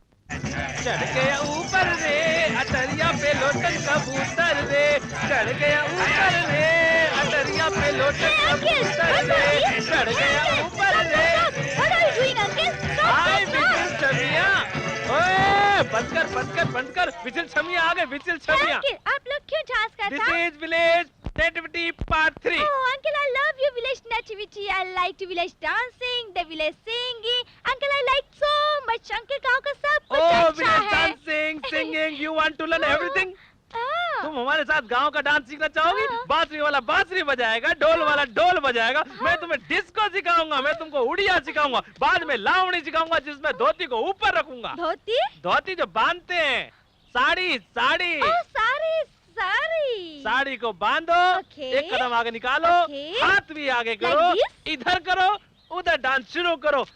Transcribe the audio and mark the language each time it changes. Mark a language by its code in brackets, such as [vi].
[hi] चढ़ गया ऊपर रे अटरिया पे लोटन कबूतर रे, चढ़ गया ऊपर रे अटरिया पे लोटन कबूतर रे, चढ़ गया ऊपर रे। हाय विजिल छमिया, ओए बंद कर विजिल छमिया आ गए, विजिल छमिया। आप लोग क्यों डांस करते [en] This is village nativity part 3। Oh, uncle, I love your village nativity. I like to village dancing, the village singing. Uncle, I like so much. [hi] Uncle, गाँव का सब कुछ Oh, अच्छा [en] village [hi] है। [en] dancing, singing, you want to learn everything? [hi] हाँ। तुम हमारे साथ गांव का डांस सीखना चाहोगी? बांसुरी वाला बांसुरी बजाएगा, ढोल वाला ढोल बजाएगा, मैं तुम्हें डिस्को सिखाऊंगा, मैं तुमको उड़िया सिखाऊंगा, बाद में लावणी सिखाऊंगा जिसमें धोती को ऊपर रखूंगा। धोती? धोती जो बांधते हैं, साड़ी साड़ी। साड़ी को बांधो, एक कदम आगे निकालो, हाथ भी आगे करो, इधर करो, उधर डांस शुरू करो।